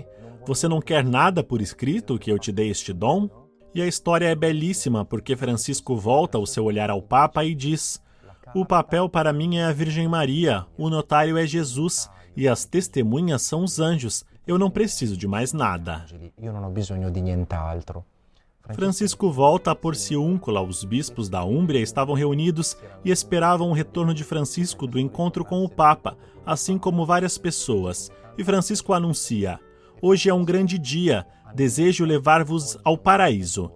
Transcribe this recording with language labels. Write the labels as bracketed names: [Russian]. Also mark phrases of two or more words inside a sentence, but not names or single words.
[Portuguese] Você não quer nada por escrito que eu te dei este dom? E a história é belíssima porque Francisco volta o seu olhar ao Papa e diz: o papel para mim é a Virgem Maria, o notário é Jesus e as testemunhas são os anjos. Eu não preciso de mais nada. [Italian] Io non ho bisogno di nient'altro. [Portuguese] Francisco volta a Porciúncula. Os bispos da Úmbria estavam reunidos e esperavam o retorno de Francisco do encontro com o Papa, assim como várias pessoas. E Francisco anuncia: hoje é um grande dia, desejo levar-vos ao paraíso.